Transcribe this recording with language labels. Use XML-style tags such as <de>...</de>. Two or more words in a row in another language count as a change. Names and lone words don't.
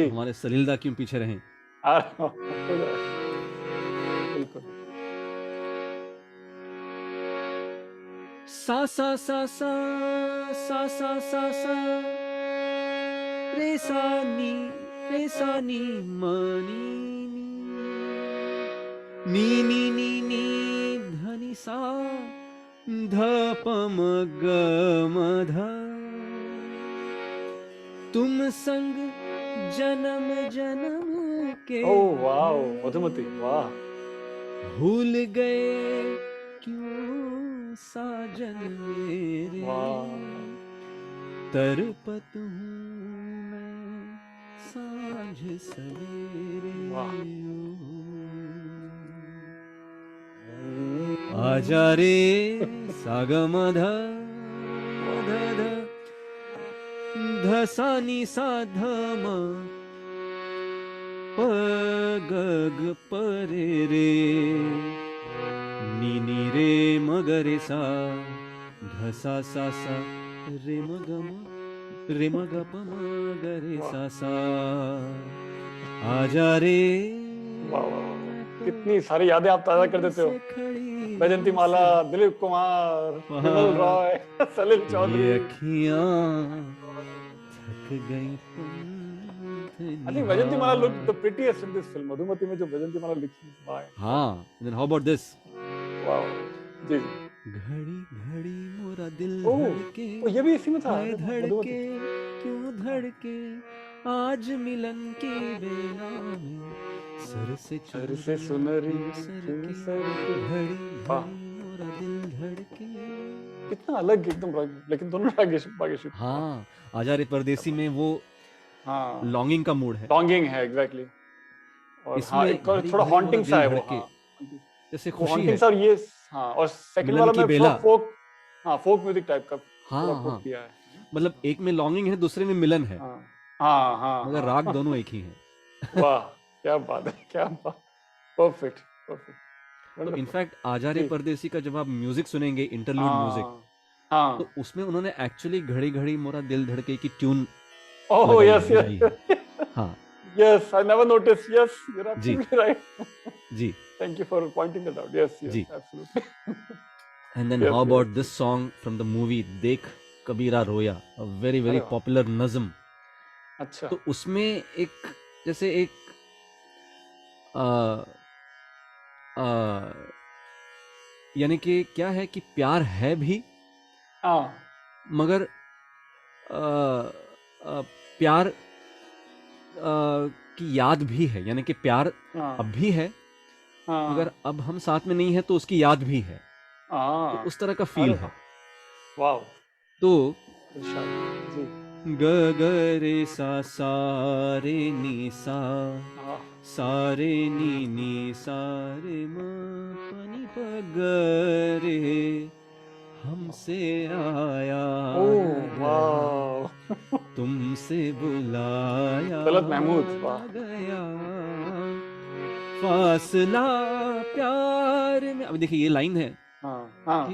<hi>तो हमारे सलीलदा क्यों पीछे रहे? हो जाएगा बिल्कुल. सा सा सा सा सा सा सा सा रे सा नी मनी नी धनी सा ध प म ग म ध तुम संग जन्म जन्म के</hi> <en>Oh wow, मधुमती,</en> <hi>वाह. भूल गए क्यों साजन मेरे, वाह. तरपत हूँ मैं सांझ सवेरे, वाह. आजा रे सागम ध ध ध ध सा नी सा ध म प ग ग प रे रे नी नी रे म ग रे सा ध सा सा सा रे म ग म रे म ग प म ग रे सा सा आजा रे. वाह वाह वाह, कितनी सारी यादें आप ताजा कर देते हो. बैजंती माला, दिलीप कुमार, विमल रॉय, सलील ये चौधरी. अखियां थक गई पंथ</hi> <en>I think Vaijanti Mala looked the</en> <hi>निहार.</hi> <en>prettiest in this film. Madhumati</en> <hi>में जो Vaijanti Mala लिखी, वाह. हाँ,</hi> <en>then how about this?</en> <hi>वाह. जी जी. घड़ी घड़ी मोरा दिल ओह, धड़के, ओ ये भी इसी में था. हाय अरे वाह, धड़के मधुमती. क्यों धड़के, आज मिलन की बेला में सर से सर से चुनरिया सुनरी क्यों सर क्यों के, सर के. घड़ी वाह, घड़ी मोरा दिल धड़के. कितना अलग एकदम लेकिन दोनों बागेश्वरी बागेश्वरी. वाह. हाँ, आजा रे परदेसी में वो हाँ, लॉन्गिंग का मूड है. लॉन्गिंग है एग्जैक्टली. और हाँ, इसमें एक और घड़ी थोड़ा घड़ी मोरा हॉन्टिंग सा दिल है वो. धड़के, हाँ, जैसे वो खुशी हॉन्टिंग है, सा. और ये हाँ, और सेकंड मिलन वाला की में थोड़ा बेला. फोक. हाँ,</hi> <en>folk music</en> <hi>टाइप का थोड़ा हाँ कोट हाँ, किया है. मतलब एक में लॉन्गिंग है, दूसरे में मिलन है, हाँ हाँ हाँ मगर राग हाँ. दोनों एक ही हैं. वाह, क्या बात है, क्या बात.</hi> <en>perfect perfect.</en> <hi>तो वंडरफुल. इनफैक्ट आजा रे जी. परदेसी का जब आप म्यूजिक सुनेंगे,</hi> <en>interlude music,</en> <hi>हाँ हाँ. तो उसमें उन्होंने एक्चुअली घड़ी घड़ी मोरा दिल धड़के की ट्यून ओह लगाई यस है, लाई है. यस. हाँ</hi> <en>Yes, I never noticed. Yes, you're</en> <hi>जी</hi> <en>absolutely right.</en> <hi>जी</hi> <en>Thank you for pointing that out. Yes, yes,</en> <hi>जी.</hi> <en>absolutely. and then Yes, हाउ yes. about this song from the movie देख कबीरा रोया, a very</en> <hi>अरे</hi> <en>वेरी</en> <hi>वाह. पॉपुलर नज्म. अच्छा. तो उसमें एक जैसे एक आ, आ, यानी कि क्या है कि प्यार है भी, हाँ मगर आ, आ, प्यार की याद भी है, यानी कि प्यार अब हाँ भी है, मगर हाँ अब हम साथ में नहीं है तो उसकी याद भी है. तो हाँ. उस तरह का अरे फील है. वाह. वाह. तो इरशाद. जी. ग ग रे सा सा रे नी सा हाँ. सा रे नी सा रे म प नी प ग रे हमसे आया ओह न गया, वाह. तुमसे बुलाया तलत महमूद. न वाह. गया, फासला प्यार में. अब देखिए ये लाइन है हाँ कि</hi>